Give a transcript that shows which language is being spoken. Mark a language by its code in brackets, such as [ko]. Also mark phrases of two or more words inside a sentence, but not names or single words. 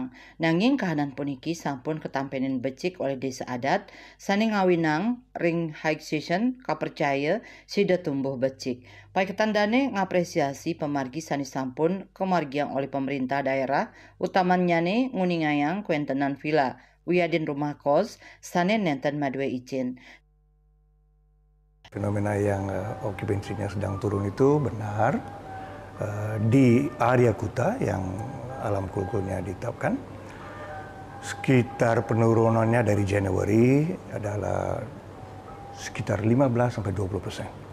[ban] Nanging kahanan puniki sampun ketampenin becik oleh desa adat, sani ngawinang ring [en] high season [ban] kapercaya sida tumbuh becik. Paiketan Dane ngapresiasi pemargi sani sampun kemargiang oleh pemerintah daerah, utamanya nih nguningayang kuentenan villa, wiadin rumah kos, sani nenten madwe izin. [id] Fenomena yang okupansinya sedang turun itu benar. Di area Kuta yang alam kulkulnya ditetapkan, sekitar penurunannya dari Januari adalah sekitar 15-20%.